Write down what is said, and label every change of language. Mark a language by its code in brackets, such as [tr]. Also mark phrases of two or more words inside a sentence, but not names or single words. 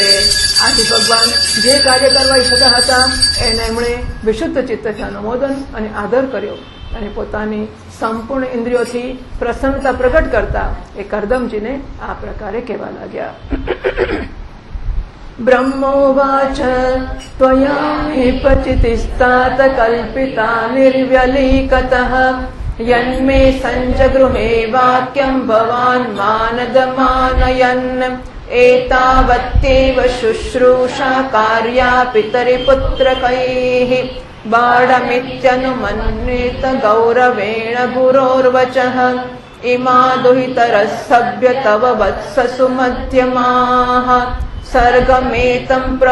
[gu] આથી ભગવાન જે કાર્ય કરવા ઈચ્છતા હતા એને એમણે વિશુદ્ધ ચિત્તથી અનુમોદન અને આદર કર્યો અને પોતાની સંપૂર્ણ ઇન્દ્રિયોથી પ્રસન્નતા પ્રગટ કરતા એ કરદમજીને આ પ્રકારે કહેવા લાગ્યા. [sa] બ્રહ્મોવાચ ત્વયા મે પચિતિસ્તાત કલ્પિતા નિર્વ્યલીકતઃ यन्मे सञ्जगृहे वाक्यम् भवान् मानदमानयन् एतावत्येव शुश्रूषा कार्या पितरिपुत्रकैः बाढमित्यनुमन्वित गौरवेण गुरोर्वचः इमा दुहितरः सभ्य तव वत्ससु मध्यमाः सर्गमेतम्